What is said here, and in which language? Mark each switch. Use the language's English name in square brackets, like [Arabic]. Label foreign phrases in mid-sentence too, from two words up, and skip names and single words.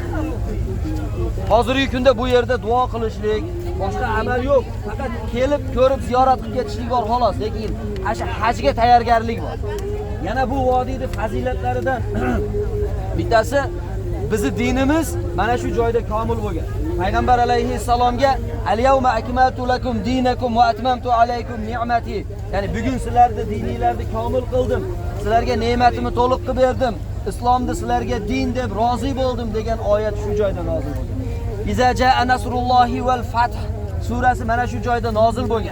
[Uzbek] Hozirgi kunda bu yerda duo qilishlik, boshqa amal yo'q. Faqat kelib, ko'rib, ziyorat qilib ketishlik bor xolos, lekin o'sha hajga tayyorgarlik bor. Yana bu vodiyning fazilatlaridan bittasi bizi dinimiz mana shu joyda komil bo'lgan. Payg'ambar alayhissalomga [Arabic] "اليوم أكملت لكم دينكم وأتممت عليكم نعمتي." [Uzbek] Ya'ni bugun sizlarni dininglarni komil qildim, sizlarga ne'matimni to'liq qilib berdim, islomni sizlarga din deb rozi bo'ldim degan oyat shu joyda nozil bo'lgan. [Arabic] إذا جاء نصر الله والفتح [Uzbek] surasi mana shu joyda nozil bo'lgan.